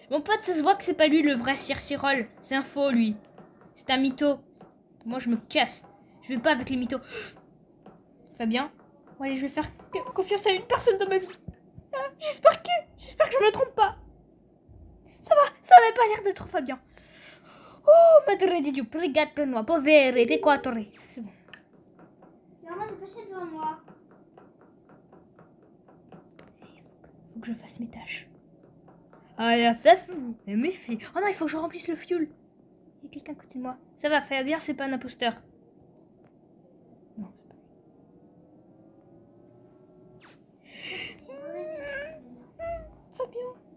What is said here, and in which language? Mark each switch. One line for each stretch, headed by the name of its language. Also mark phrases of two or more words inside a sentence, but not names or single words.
French: Mon pote, ça se voit que c'est pas lui le vrai Sir Cyril. C'est un faux, lui. C'est un mytho. Moi, je me casse. Je vais pas avec les mythos. Fabien? Bon, allez, je vais faire confiance à une personne dans ma vie. Ah, j'espère que je me trompe pas. Ça avait pas l'air d'être Fabien.
Italian: Oh, madre di Dio, pregate per noi, povere peccatori.
French: C'est bon. Moi, j'ai passé devant moi. Faut que je fasse mes tâches. Ah, la fafou, mes filles. Oh non, il faut que je remplisse le fuel. Il y a quelqu'un à côté de moi. Ça va, Fabien, c'est pas un imposteur. Non, c'est pas lui. Fabien.